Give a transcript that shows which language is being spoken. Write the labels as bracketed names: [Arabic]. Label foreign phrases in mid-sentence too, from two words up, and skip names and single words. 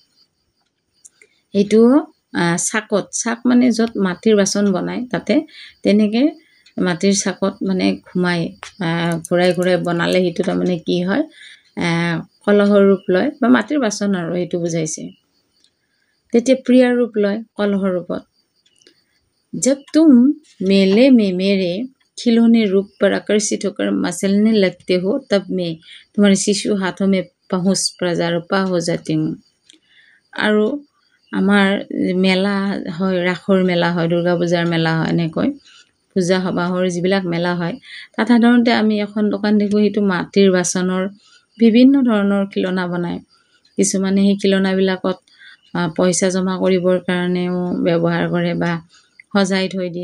[Assamese] সেইটো চাক মানে য'ত মাটিৰ বাচন বনায়, তাতে তেনেকৈ মাটিৰ চাকত মানে ঘূৰাই ঘূৰাই বনালে সেইটো তাৰমানে কি হয়, কলহৰ ৰূপ লয় বা মাটিৰ বাচন আৰু সেইটো বুজাইছে। তেতিয়া প্ৰিয়াৰ ৰূপ লয় কলহৰ ৰূপত। [Hindi] जब तुम मेले में मेरे खिलौने रूप पर आकर्षित होकर मसलने लगते हो, तब मैं तुम्हारे शिशु हाथों में पहुँच प्रजारोपा हो जाती हूँ। [Assamese] আৰু আমাৰ মেলা হয়, ৰাসৰ মেলা হয়, দুৰ্গা পূজাৰ মেলা হয়, এনেকৈ পূজা সবাহৰ যিবিলাক মেলা হয়, তাত সাধাৰণতে আমি এখন দোকান দেখোঁ, সেইটো মাটিৰ বাচনৰ বিভিন্ন ধৰণৰ খিলনা বনায়। কিছুমানে সেই খিলনাবিলাকত পইচা জমা কৰিবৰ কাৰণেও ব্যৱহাৰ কৰে বা সজাই থৈ দিয়ে।